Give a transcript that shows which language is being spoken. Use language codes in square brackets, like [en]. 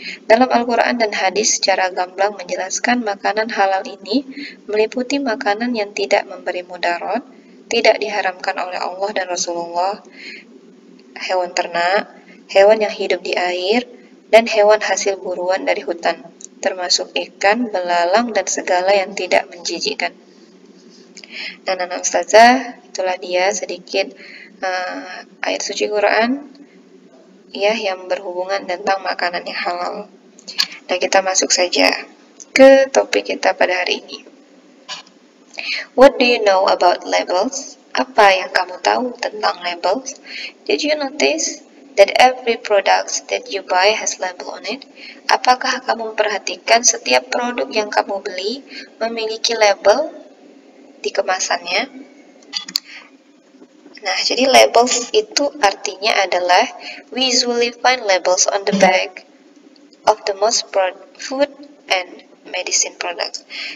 [id] Dalam Al-Quran dan hadis secara gamblang menjelaskan makanan halal ini meliputi makanan yang tidak memberi mudarat, tidak diharamkan oleh Allah dan Rasulullah, hewan ternak, hewan yang hidup di air, dan hewan hasil buruan dari hutan, termasuk ikan, belalang, dan segala yang tidak menjijikkan. Dan anak Ustazah, itulah dia sedikit ayat suci Quran ya yang berhubungan tentang makanan yang halal. Nah, kita masuk saja ke topik kita pada hari ini. [en] What do you know about labels? [id] Apa yang kamu tahu tentang labels? [en] Did you notice that every product that you buy has label on it? [id] Apakah kamu memperhatikan setiap produk yang kamu beli memiliki label di kemasannya? Nah, jadi labels itu artinya adalah [en] we usually find labels on the back of the most food and medicine products.